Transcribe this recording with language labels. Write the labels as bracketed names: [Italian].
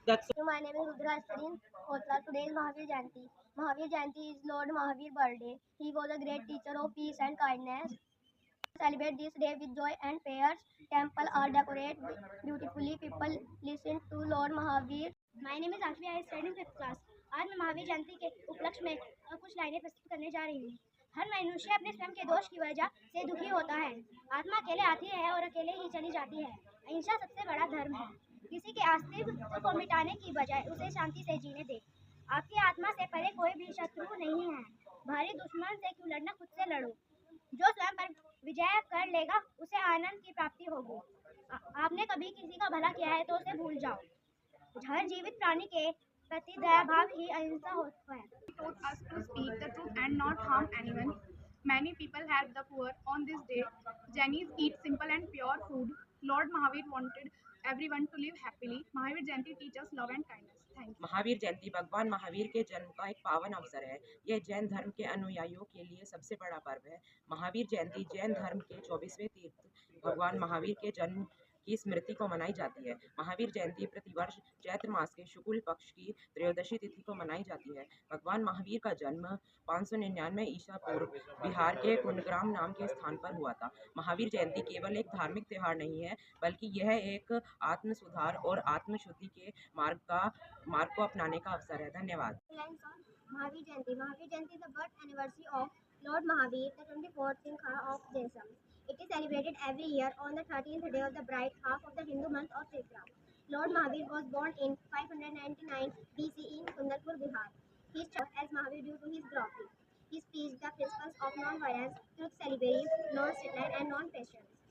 [English] That's So my name is Rudra Astarin Kotla. Today is Mahavir Jayanti. Mahavir Jayanti is Lord Mahavir birthday. He was a great teacher of peace and kindness. Celebrate this day with joy and prayers. Temple are decorated beautifully. People listen to Lord Mahavir. My name is Ashvi. I study in 5th class. [Hindi] आज मैं महावीर जयंती के उपलक्ष्य में कुछ लाइनें प्रस्तुत करने जा रही हूँ। हर मनुष्य अपने स्वयं के दोष की वजह से दुखी होता है। आत्मा अकेले आती है और अकेले ही चली जाती है। अहिंसा सबसे बड़ा धर्म है। किसी के अस्तित्व को मिटाने की बजाय उसे शांति से जीने दे। आपकी आत्मा से परे कोई भी शत्रु नहीं है। भारी दुश्मन से क्यों लड़ना, खुद से लड़ो। जो स्वयं पर विजय कर लेगा उसे आनंद की प्राप्ति होगी। आपने कभी किसी का भला किया है तो उसे भूल जाओ। हर जीवित प्राणी के प्रति दया भाव ही अहिंसा होता है। [English] He taught us to speak the truth and not harm anyone. Many people help the poor on this day. Jainis eat simple and pure food. Lord Mahavir wanted everyone to live happily. Mahavir Jayanti teaches love and kindness. Thank you. [Hindi] Mahavir Jayanti भगवान महावीर के जन्म का एक पावन अवसर है। यह जैन धर्म के अनुयायियों के लिए सबसे बड़ा पर्व है। महावीर जयंती जैन धर्म के 24वें तीर्थ भगवान महावीर के जन्म की स्मृति को मनाई जाती है। महावीर जयंती प्रतिवर्ष चैत्र मास के शुक्ल पक्ष की त्रयोदशी तिथि को मनाई जाती है। भगवान महावीर का जन्म 599 ईसा पूर्व बिहार के कुंडग्राम नाम के स्थान पर हुआ था। महावीर जयंती केवल एक धार्मिक त्योहार नहीं है, बल्कि यह एक आत्म सुधार और आत्मशुद्धि के मार्ग को अपनाने का अवसर है। धन्यवाद। [English] Mahavir Jayanti. Mahavir Jayanti is the birth anniversary of Lord Mahavir, the 24th Sinkha of Jainism. It is celebrated every year on the 13th day of the bright half of the Hindu month of Chaitra. Lord Mahavir was born in 599 BC in Kundarpur, Bihar. He is known as Mahavir due to his glory. He preached the principles of non-violence, truth, celibacy, non-strictness, and non-passions.